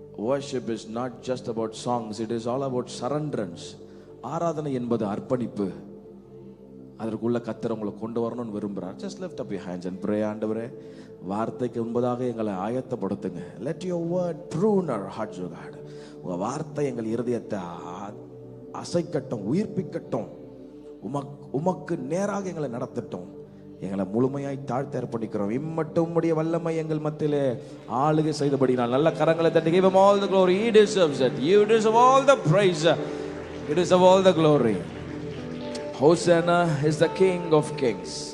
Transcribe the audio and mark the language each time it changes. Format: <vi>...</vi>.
<en>Worship is not just about songs, it is all about surrenderance.</en> <ta>ஆராதனை என்பது அர்ப்பணிப்பு. அதற்குள்ள கர்த்தர் உங்களை கொண்டு வரணும்னு விரும்புறார்.</ta> <en>Just lift up your hands and pray.</en> <ta>ஆண்டவரே, வார்த்தைக்கு முன்பதாக எங்களை ஆயத்தப்படுத்துங்க.</ta> <en>Let your word prune our hearts, O God.</en> <ta>உங்க வார்த்தை எங்கள் இருதயத்தை அசைக்கட்டும், உயிர்ப்பிக்கட்டும். உமக்கு நேராக எங்களை நடத்தட்டும். எங்களை முழுமையாய் தாழ்த்த அர்ப்பணிக்கிறோம். இம்மட்டும் உம்முடைய வல்லமை எங்கள் மத்தியிலே ஆளுகை செய்தபடினால் நல்ல கரங்களை தட்டி</ta> <en>give him all the glory. He deserves it. You deserve all the praise. You deserve all the glory. Hosanna is the King of Kings.</en>